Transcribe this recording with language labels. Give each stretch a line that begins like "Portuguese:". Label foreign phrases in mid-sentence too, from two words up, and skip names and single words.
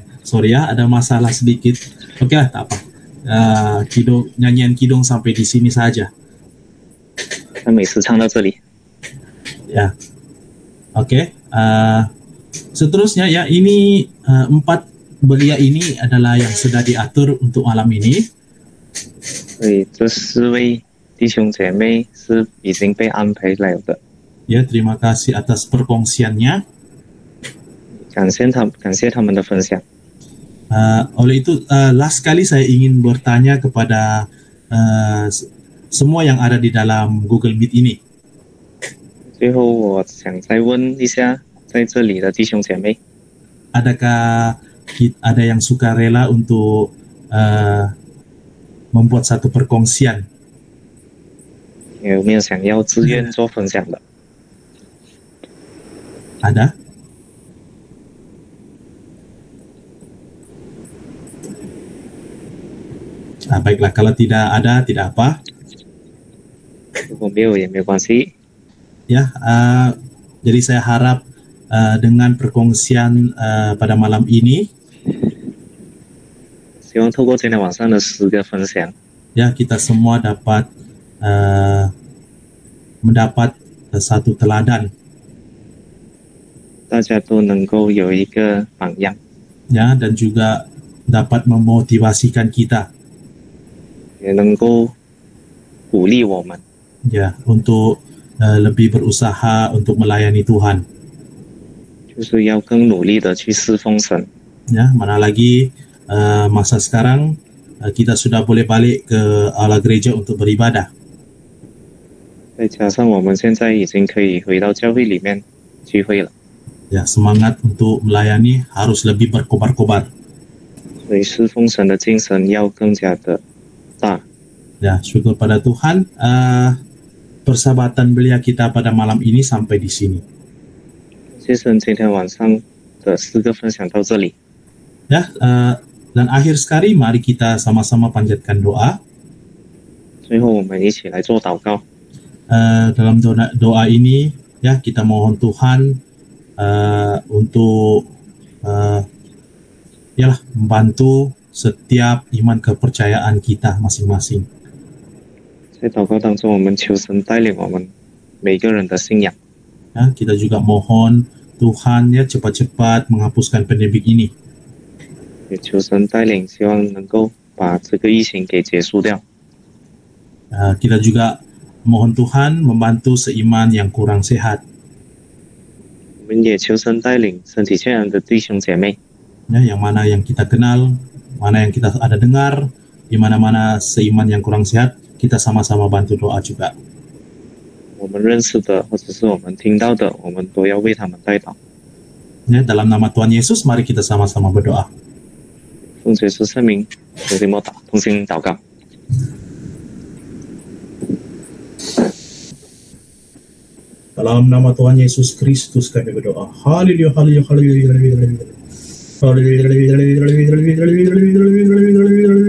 Malay: sorry ya, ada masalah sedikit. Oke lah, tak apa. Nyanyian Kidung sampai di sini saja.
Chinese: 那每次唱到这里，
Malay: Ya, oke. Seterusnya ya, ini 4 belia ini adalah yang sudah diatur untuk malam ini.
Chinese: 所以这4位弟兄姐妹是已经被安排来的。
Malay: Ya, terima kasih atas perkongsiannya.
Chinese: 感谢他们的分享。
Malay: Oleh itu, last kali saya ingin bertanya kepada semua yang ada di dalam Google Meet ini.
Chinese: 最后，我想再问一下，在这里的弟兄姐妹，
Malay: Adakah ada yang suka rela untuk membuat satu perkongsian?
Chinese: 有没有想要自愿做分享的？
Malay: Ada? Baiklah, kalau tidak ada, tidak apa.
Chinese: 如果没有也没有关系。
Malay: Ya, jadi saya harap dengan perkongsian pada malam ini,
Chinese: 希望透过今天晚上的诗歌分享，
Malay: ya kita semua dapat mendapat satu teladan,
Chinese: 大家都能够有一个榜样，
Malay: ya, dan juga dapat memotivasikan kita,
Chinese: 也能够鼓励我们，
Malay: ya, untuk lebih berusaha untuk melayani Tuhan.
Chinese: 就是要更努力的去侍奉神。
Malay: Ya, mana lagi masa sekarang kita sudah boleh balik ke aula gereja untuk beribadah.
Chinese: 再加上我们现在已经可以回到教会里面聚会了，
Malay: Ya, semangat untuk melayani harus lebih berkobar-kobar.
Chinese: 所以侍奉神的精神要更加的大。
Malay: Ya, syukur pada Tuhan. Persahabatan belia kita pada malam ini sampai di sini.
Chinese: 谢神今天晚上的诗歌分享到这里。
Malay: Ya, dan akhir sekali mari kita sama-sama panjatkan doa.
Chinese: 最后我们一起来做祷告。
Malay: Dalam doa ini, ya, kita mohon Tuhan untuk yalah, membantu setiap iman kepercayaan kita masing-masing.
Chinese: 在祷告当中，我们求神带领我们每个人的信仰。
Malay: Ya, kita juga mohon Tuhan ya cepat-cepat menghapuskan pandemik ini.
Chinese: 也求神带领，希望能够把这个疫情给结束掉。
Malay: Kita juga mohon Tuhan membantu seiman yang kurang sehat.
Chinese: 我们也求神带领身体健康的弟兄姐妹，
Malay: Ya, yang mana yang kita kenal, mana yang kita ada dengar, di mana-mana seiman yang kurang sehat, kita sama-sama bantu doa juga.
Chinese: 我们认识的或者是我们听到的，我们都要为他们代祷。
Malay: Ya, dalam nama Tuhan Yesus, mari kita sama-sama berdoa.
Chinese: 奉耶稣圣名，同心祷告。
Malay: Dalam nama Tuhan Yesus Kristus kami berdoa. Haleluya, haleluya, haleluya, haleluya, haleluya. Haleluya, haleluya, haleluya, haleluya, haleluya, haleluya, haleluya, haleluya.